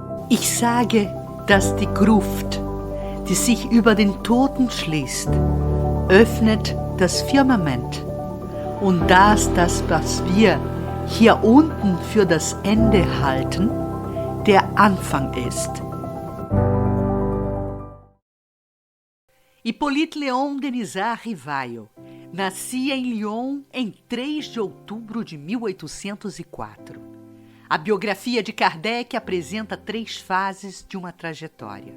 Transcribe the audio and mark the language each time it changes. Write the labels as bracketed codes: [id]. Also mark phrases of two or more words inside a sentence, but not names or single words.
[de] Ich sage, dass die Gruft, die sich über den Toten schließt, öffnet das Firmament und dass das, was wir hier unten für das Ende halten, der Anfang ist. [pt] Hippolyte Léon Denisard Rivaio nascia em Lyon em 3 de outubro de 1804. A biografia de Kardec apresenta 3 fases de uma trajetória.